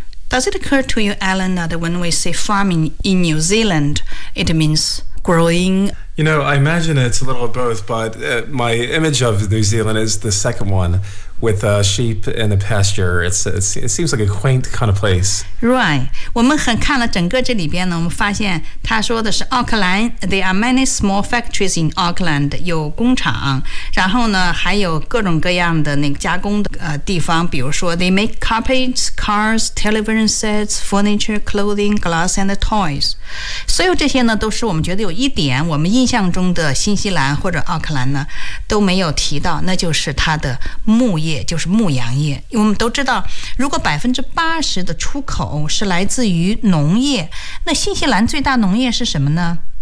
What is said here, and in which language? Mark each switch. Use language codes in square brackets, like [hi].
[en] Does it occur to you, Alan, that when we say farming in New Zealand, it means growing? You know, I imagine it's a little of both, but my image of New Zealand is the second one, with sheep in the pasture. It seems like a quaint kind of place. Right. [zh] 我们很看了整个这里边呢，我们发现他说的是奥克兰。 [en] There are many small factories in Auckland. [zh] 有工厂，然后呢，还有各种各样的那个加工的地方。比如说 [en] ，they make carpets, cars, television sets, furniture, clothing, glass, and toys. [zh] 所有这些呢，都是我们觉得有一点我们印象中的新西兰或者奥克兰呢都没有提到，那就是它的木。牧业就是牧羊业，我们都知道，如果80%的出口是来自于农业，那新西兰最大农业是什么呢？